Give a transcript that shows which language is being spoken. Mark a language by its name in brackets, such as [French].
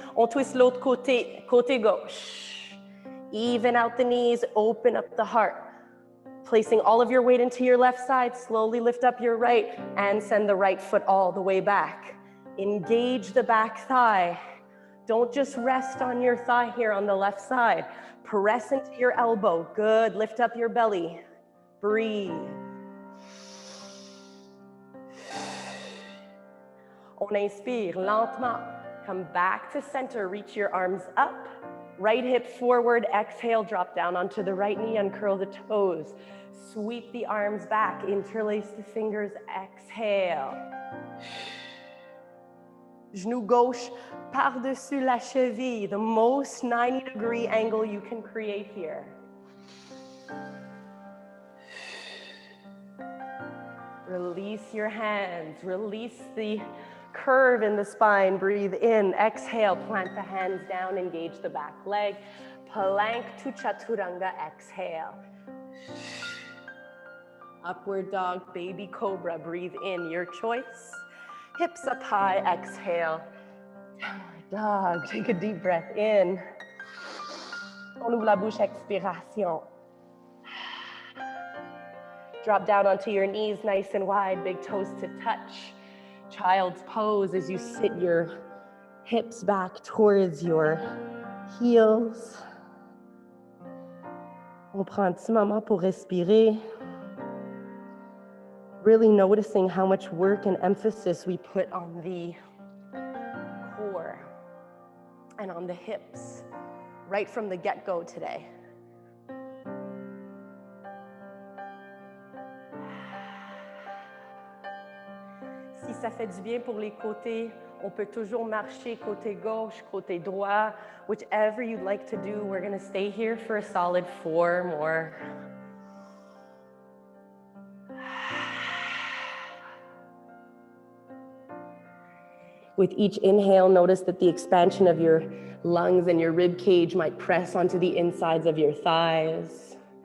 [French] On twist l'autre côté, côté gauche. [English] Even out the knees, open up the heart. Placing all of your weight into your left side, slowly lift up your right and send the right foot all the way back. Engage the back thigh. Don't just rest on your thigh here on the left side. Press into your elbow. Good, lift up your belly. Breathe. [French] On inspire lentement. [English] Come back to center. Reach your arms up. Right hip forward. Exhale. Drop down onto the right knee. Uncurl the toes. Sweep the arms back. Interlace the fingers. Exhale. [French] Genou gauche par-dessus la cheville. [English] The most 90-degree angle you can create here. Release your hands. Release the curve in the spine. Breathe in. Exhale. Plant the hands down. Engage the back leg. Plank to chaturanga. Exhale. Upward dog. Baby cobra. Breathe in. Your choice. Hips up high. Exhale. Downward dog. Take a deep breath in. [French] On ouvre la bouche. Expiration. [English] Drop down onto your knees, nice and wide, big toes to touch. Child's pose as you sit your hips back towards your heels. [French] On prend un petit moment pour respirer. [English] Really noticing how much work and emphasis we put on the core and on the hips right from the get-go today. [French] Si ça fait du bien pour les côtés, on peut toujours marcher côté gauche, côté droit, [English] whichever you'd like to do. We're going to stay here for a solid 4 more. With each inhale, notice that the expansion of your lungs and your rib cage might press onto the insides of your thighs.